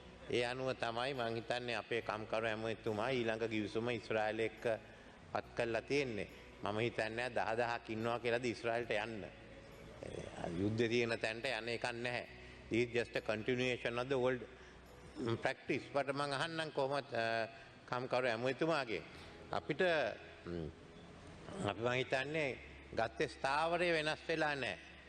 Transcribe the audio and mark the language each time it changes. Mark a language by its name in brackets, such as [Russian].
[Sinhala] ඒ අනුව තමයි මම හිතන්නේ අපේ කම්කරු ඇමතිතුමා ඊළඟ ගිවිසුම ඊශ්‍රායලය එක්ක පත් කරලා තියෙන්නේ. මම හිතන්නේ 10000ක් ඉන්නවා කියලාද ඊශ්‍රායලට යන්න. යුද්ධ තියෙන තැනට යන්න එකක් නැහැ. [English] This is just a continuation of the old practice. [Sinhala] but මම අහන්නම් කොහොමද කම්කරු ඇමතිතුමාගේ අපිට අපි මම හිතන්නේ ගත්තේ ස්ථාවරය වෙනස් වෙලා නැහැ.